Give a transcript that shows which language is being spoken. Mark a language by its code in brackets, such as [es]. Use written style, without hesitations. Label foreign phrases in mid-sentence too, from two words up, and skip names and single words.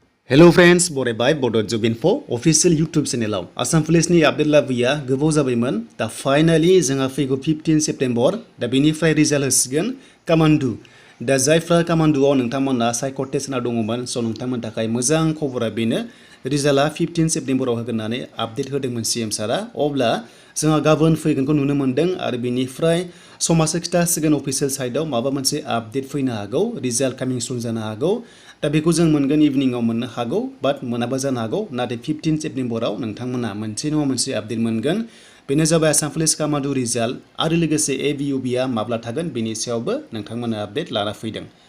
[en] Hello friends, [brx] बरायबाय Bodo Job Info [en] official YouTube channel [brx] Assam Police ni update लाबोया गोबाव जाबायमोन दा फाइनाली जोंहा फैगौ 15 सेप्टेम्बर दा बेनिफ्राय रिजाल्ट होसिगोन Commando दा जायफ्रा Commandoआव नोंथांमोना [en] psycho test [brx] होना दङमोन स' नोंथांमोननि थाखाय मोजां खबरा बेनो रिजाल्टआ 15 सेप्टेम्बराव होगोन होननानै आपडेट होदोंमोन सीएम सारा अब्ला जोंहा गाबोन फैगोनखौ नुनो मोनदों आरो बेनिफ्राय समाजो खिथासिगोन अफिसियेल साइटआव माबा मोनसे आपडेट फैनो हागौ रिजाल्ट [en] coming soon [brx] जानो हागौ दा बेखौ जों मोनगोन इभिनिंआव मोननो हागौ बाट मोनाबा जानो हागौ नाथाय 15 सेप्टेम्बराव नोंथांमोना मोनसे नङा मोनसे आपडेट मोनगोन बेनो जाबाय आसाम पुलिस कामान्डो रिजाल्ट आरो लोगोसे एबियुबिआ माब्ला थागोन बेनि सायावबो नोंथांमोना आपडेट लाना फैदों